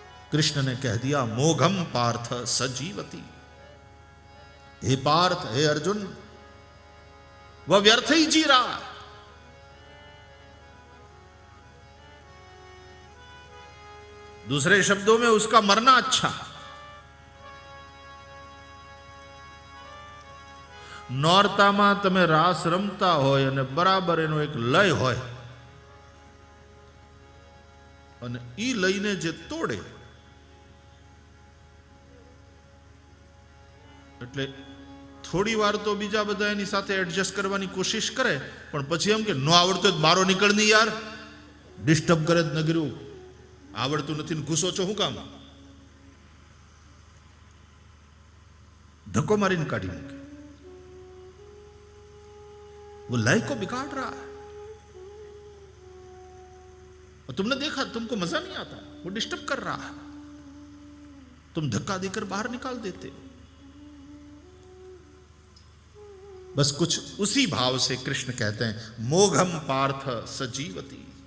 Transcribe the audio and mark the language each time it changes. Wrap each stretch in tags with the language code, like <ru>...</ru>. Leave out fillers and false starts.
<hi>कृष्ण ने कह दिया</hi> <sa>मोघम पार्थ सजीवति।</sa> <hi>हे पार्थ, हे अर्जुन, वह व्यर्थ ही जी रहा है। दूसरे शब्दों में उसका मरना अच्छा।</hi> <gu>नौरताમાં તમે રાસ રમતા હોય અને બરાબર એનો એક લય હોય અને ઈ લઈને જે તોડે, એટલે થોડી વાર તો બીજા બધા એની સાથે એડજસ્ટ કરવાની કોશિશ કરે, પણ પછી એમ કે નો આવડતો બારો નીકળની યાર, ડિસ્ટર્બ કરે જ નગર્યું, आवड़तु नहीं, घुसो छो हूं काम, धक्को मारी काढ़ी मूके।</gu> <hi>वो लय को बिगाड़ रहा है, और तुमने देखा, तुमको मजा नहीं आता, वो डिस्टर्ब कर रहा है, तुम धक्का देकर बाहर निकाल देते। बस कुछ उसी भाव से कृष्ण कहते हैं</hi> <sa>मोघम पार्थ सजीवति।</sa>